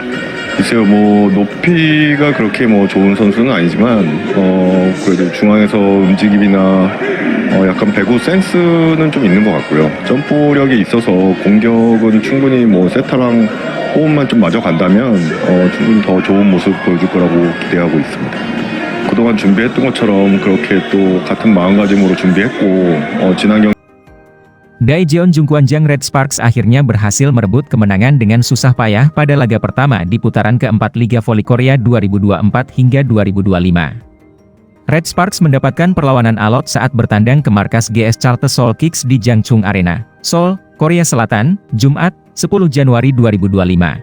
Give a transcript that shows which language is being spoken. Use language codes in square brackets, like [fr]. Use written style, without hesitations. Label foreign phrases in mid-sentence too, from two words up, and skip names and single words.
[ko] 글쎄요, 높이가 그렇게 좋은 선수는 아니지만 그래도 중앙에서 움직임이나 약간 배구 센스는 좀 있는 것 같고요. 점프력이 있어서 공격은 충분히 세타랑 호흡만 좀 맞아 간다면 충분히 더 좋은 모습 보여줄 거라고 기대하고 있습니다. 그동안 준비했던 것처럼 그렇게 또 같은 마음가짐으로 준비했고 지난 경기 [id] Daejeon Jungkwanjang Red Sparks akhirnya berhasil merebut kemenangan dengan susah payah pada laga pertama di putaran keempat Liga Voli Korea 2024 hingga 2025. Red Sparks mendapatkan perlawanan alot saat bertandang ke markas GS Charter Seoul Kicks di Jangchung Arena, Seoul, Korea Selatan, Jumat, 10 Januari 2025.